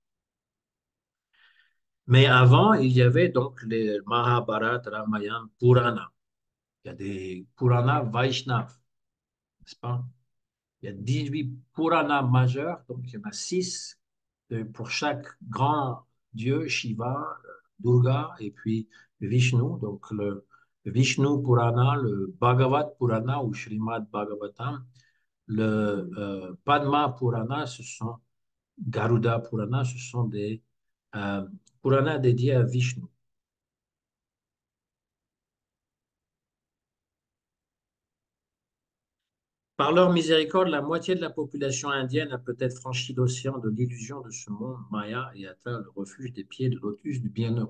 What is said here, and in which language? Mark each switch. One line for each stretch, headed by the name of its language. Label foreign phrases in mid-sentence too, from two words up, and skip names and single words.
French: Mais avant, il y avait donc les Mahabharata, Ramayana, Purana. Il y a des Puranas Vaishnav, n'est-ce pas? Il y a 18 Puranas majeurs, donc il y en a 6 pour chaque grand dieu, Shiva, Durga, et puis Vishnu. Donc le Vishnu Purana, le Bhagavat Purana ou Srimad Bhagavatam, le Padma Purana, Garuda Purana, ce sont des Puranas dédiés à Vishnu. Par leur miséricorde, la moitié de la population indienne a peut-être franchi l'océan de l'illusion de ce monde maya et atteint le refuge des pieds de lotus du bienheureux.